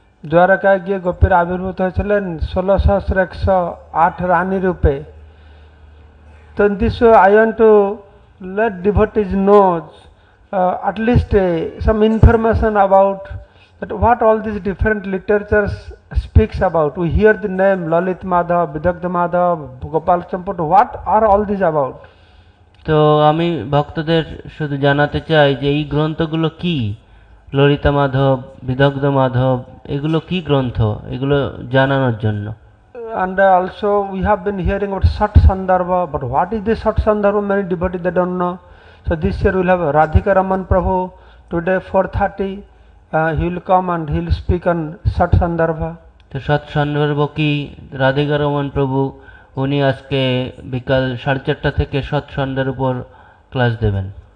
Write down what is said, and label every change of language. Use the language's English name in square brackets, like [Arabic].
[Bangla] দ্বারকায় গিয়ে গোপীরা আবির্ভূত হয়েছিলেন 16,108 রানী রূপে। [English] So in this way I want to let devotees know at least some information about that what all these different literatures speaks about. We hear the name Lalit Madhav, Vidagdha Madhav, Gopal Champut. What are all these about? [Bangla] তো আমি ভক্তদের শুধু জানাতে চাই যে এই গ্রন্থগুলো কি, ললিতা মাধব, বিদগ্ধ মাধব, এগুলো কি গ্রন্থ, এগুলো জানানোর জন্য। [English] And also we have been hearing about Sat Sandarbha, but what is this Sat Sandarbha? Many devotees they don't know. So this year we will have Radhika Raman Prabhu today 4:30. He will come and he will speak on Sat Sandarbha. [Bangla] তো সৎ সন্দর্ভ কি, রাধিকা রমন প্রভু উনি আজকে বিকাল 4:30 থেকে সৎ সন্ধ্যার উপর ক্লাস দেবেন।